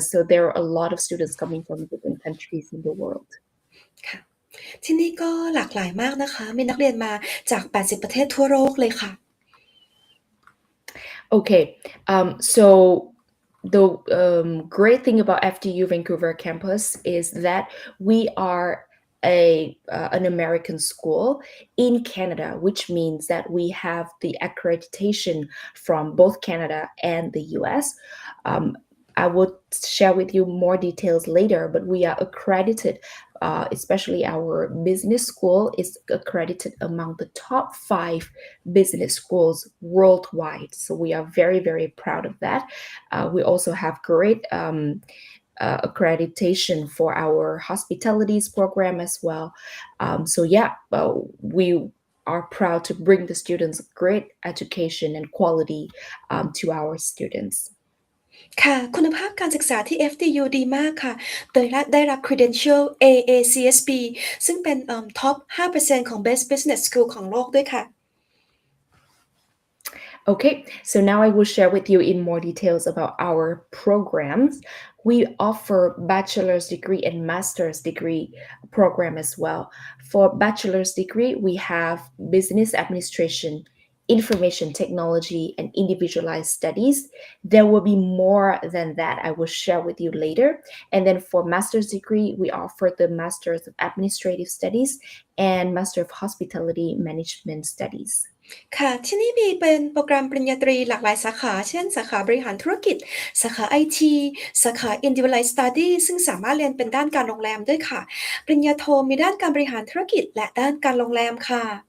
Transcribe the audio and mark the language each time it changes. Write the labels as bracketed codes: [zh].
[en] So there are a lot of students coming from different countries in the world. [th] ค่ะที่นี่ก็หลากหลายมากนะคะมีนักเรียนมาจาก80ประเทศทั่วโลกเลยค่ะ [en] Okay, so the great thing about FDU Vancouver campus is that we are an American school in Canada, which means that we have the accreditation from both Canada and the US. I will share with you more details later, but we are accredited, especially our business school is accredited among the top 5 business schools worldwide. So we are very, very proud of that. We also have great accreditation for our hospitalities program as well. So yeah, we are proud to bring the students great education and quality to our students. [th] ค่ะคุณภาพการศึกษาที่ FDU ดีมากค่ะได้รับ Credential AACSB ซึ่งเป็นท็อป 5% ของ [en] Best Business School [th] ของโลกด้วยค่ะ [en] Okay, so now I will share with you in more details about our programs. We offer bachelor's degree and master's degree program as well. For bachelor's degree, we have business administration, information technology, and individualized studies. There will be more than that I will share with you later. And then for master's degree, we offer the Master's of Administrative Studies and Master of Hospitality Management Studies. [th] ค่ะที่นี่มีเป็นโปรแกรมปริญญาตรีหลากหลายสาขาเช่นสาขาบริหารธุรกิจสาขา IT สาขา Individualized Study ซึ่งสามารถเรียนเป็นด้านการโรงแรมด้วยค่ะปริญญาโทมีด้านการบริหารธุรกิจและด้านการโรงแรมค่ะ